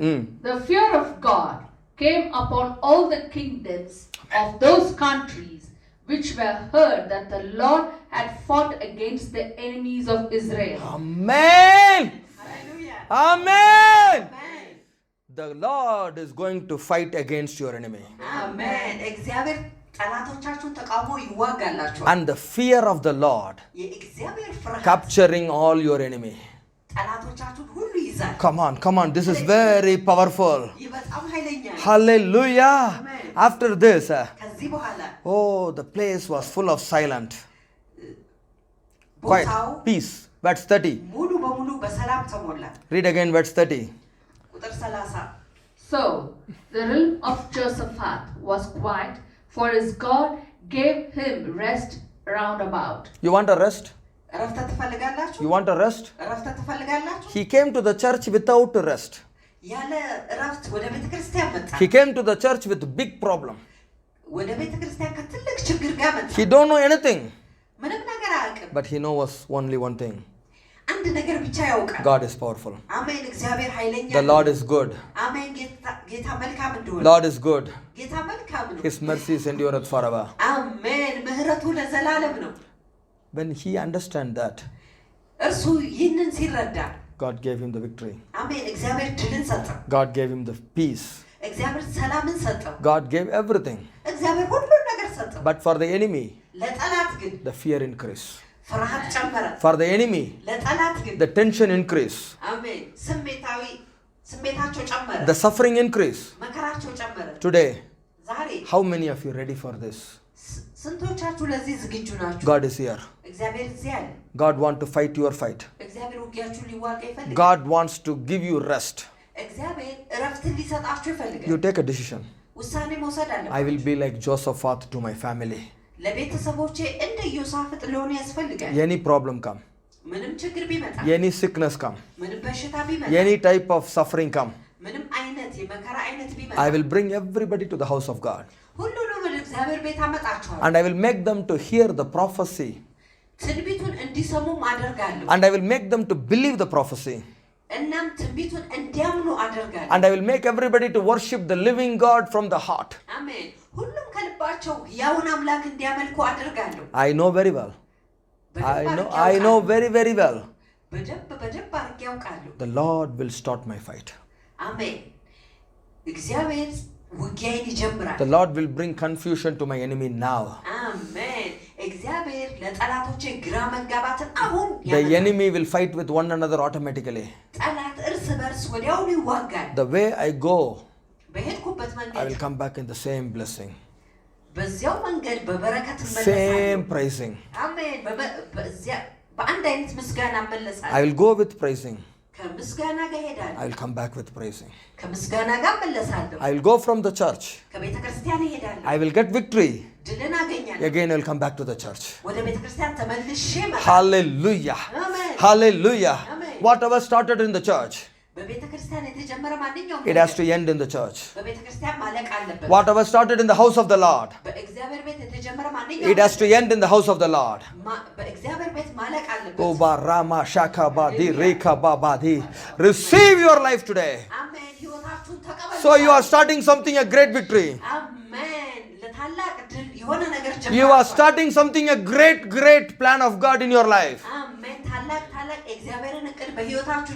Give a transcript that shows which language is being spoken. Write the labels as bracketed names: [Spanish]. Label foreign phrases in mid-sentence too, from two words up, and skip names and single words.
[English] the fear of God came upon all the kingdoms of those countries which were heard that the Lord had fought against the enemies of Israel. Amen. [Amharic] ሃሌሉያ [English] Amen. [Amharic] አሜን [English] The Lord is going to fight against your enemy. [Amharic] አሜን። እግዚአብሔር ጠላቶቻችሁን ተቃውሞ ይዋጋላችኋል። [English] And the fear of the Lord [Amharic] የእግዚአብሔር ፍርሃት [English] capturing all your enemy. [Amharic] ጠላቶቻችሁን ሁሉ ይዛል። [English] Come on, this is very powerful. [Amharic] ይህ በጣም ኃይለኛ ነው። [English] Hallelujah. Amen. After this, [Amharic] ከዚህ በኋላ [English] oh, the place was full of silent, quiet, [Amharic] ቦታው [English] peace. Verse 30. [Amharic] ሙሉ በሙሉ በሰላም ተሞላ። [English] Read again verse 30. [Amharic] ቁጥር 30 [English] So the realm of Jehoshaphat was quiet, for his God gave him rest round about. You want a rest? [Amharic] እረፍት ትፈልጋላችሁ? [English] You want a rest? [Amharic] እረፍት ትፈልጋላችሁ? [English] He came to the church without rest. [Amharic] ያለ እረፍት ወደ ቤተክርስቲያን መጣ። [English] He came to the church with big problem. [Amharic] ወደ ቤተክርስቲያን ከትልቅ ችግር ጋር መጣ። [English] He don't know anything, [Amharic] ምንም ነገር አያውቅም። [English] but he knows only one thing. [Amharic] አንድ ነገር ብቻ ያውቃል። [English] God is powerful. [Amharic] አሜን። እግዚአብሔር ኃይለኛ [English] The [Amharic] ነው። [English] Lord is good. [Amharic] አሜን። ጌታ መልካም እንደሆነ [English] Lord is good. [Amharic] ጌታ መልካም ነው። [English] His mercies endureth forever. [Amharic] አሜን። ምህረቱ ለዘላለም ነው። [English] When he understand that, [Amharic] እርሱ ይህንን ሲረዳ [English] God gave him the victory. [Amharic] አሜን። እግዚአብሔር ድልን ሰጠው። [English] God gave him the peace. [Amharic] እግዚአብሔር ሰላምን ሰጠው። [English] God gave everything. [Amharic] እግዚአብሔር ሁሉን ነገር ሰጠው። [English] But for the enemy, [Amharic] ለጠላት ግን [English] the fear increase. [Amharic] ፍርሃት ጨመረ። [English] For the enemy, [Amharic] ለጠላት ግን [English] the tension increase. [Amharic] አሜን። ስሜታቸው ጨመረ። [English] The suffering increase. [Amharic] መከራቸው ጨመረ። [English] Today, [Amharic] ዛሬ [English] how many of you ready for this? [Amharic] ስንቶቻችሁ ለዚህ ዝግጁ ናችሁ? [English] God is here. [Amharic] እግዚአብሔር እዚህ አለ። [English] God wants to fight your fight. [Amharic] እግዚአብሔር ውጊያችሁን ሊዋጋ ይፈልጋል። [English] God wants to give you rest. [Amharic] እግዚአብሔር እረፍትን ሊሰጣችሁ ይፈልጋል። [English] You take a decision. [Amharic] ውሳኔ መውሰድ [English] I [Amharic] አለባችሁ። [English] will be like Jehoshaphat to my family. [Amharic] ለቤተሰቦቼ እንደ ኢዮሳፍጥ ለሆነ ያስፈልጋል። [English] Any problem come, [Amharic] ምንም ችግር ቢመጣ [English] any sickness come, [Amharic] ምንም በሽታ ቢመጣ [English] any type of suffering come, [Amharic] ምንም አይነት የመከራ አይነት ቢመጣ [English] I will bring everybody to the house of God. [Amharic] ሁሉንም ወደ እግዚአብሔር ቤት አመጣቸዋለሁ [English] And I will make them to hear the prophecy. [Amharic] ትንቢቱን እንዲሰሙም አደርጋለሁ [English] And I will make them to believe the prophecy. [Amharic] እናም ትንቢቱን እንዲያምኑ አደርጋለሁ [English] And I will make everybody to worship the living God from the heart. [Amharic] አሜን ሁሉም ከልባቸው ያውን አምላክ እንዲያመልኩ አደርጋለሁ [English] I know very well. I know very, very well. [Amharic] በደንብ አድርጌ ያውቃለሁ [English] The Lord will start my fight. [Amharic] አሜን እግዚአብሔር ውጊያን ይጀምራል [English] The Lord will bring confusion to my enemy now. [Amharic] አሜን እግዚአብሔር ለጠላቶቼ ግራ መጋባትን አሁን [English] The enemy will fight with one another automatically. [Amharic] ጠላት እርስ በርስ ወዲያውኑ ይዋጋል [English] The way I go, [Amharic] በሄድኩበት [English] I [Amharic] መንገድ [English] will come back in the same blessing, [Amharic] በዚያው መንገድ በበረከት [English] same [Amharic] እመለሳለሁ [English] praising. [Amharic] አሜን በአንድ አይነት ምስጋና እመለሳለሁ [English] I will go with praising. [Amharic] ከምስጋና ጋር ሄዳለሁ [English] I will come back with praising. [Amharic] ከምስጋና ጋር እመለሳለሁ [English] I will go from the church. [Amharic] ከቤተ ክርስቲያን እሄዳለሁ [English] I will get victory. [Amharic] ድልን አገኛለሁ [English] Again, I will come back to the church. [Amharic] ወደ ቤተ ክርስቲያን ተመልሼ እመጣለሁ [English] Hallelujah. [Amharic] አሜን [English] Hallelujah. Amen. Whatever started in the church, [Amharic] በቤተ ክርስቲያን የተጀመረ ማንኛውም [English] it has to end in the church. [Amharic] በቤተ ክርስቲያን ማለቅ አለበት [English] Whatever started in the house of the Lord, [Amharic] በእግዚአብሔር ቤት የተጀመረ [English] it [Amharic] ማንኛውም [English] has to end in the house of the Lord. [Amharic] በእግዚአብሔር ቤት ማለቅ አለበት Oba Rama Shaka Badi Reka Babadi. [English] Receive your life today. [Amharic] አሜን ህይወታችሁን ተቀበሉ [English] So you are starting something, a great victory. [Amharic] አሜን ለታላቅ ድል የሆነ ነገር [English] You are [Amharic] ጀምራችኋል [English] starting something, a great plan of God in your life. [Amharic] አሜን ታላቅ የእግዚአብሔርን እቅድ በህይወታችሁ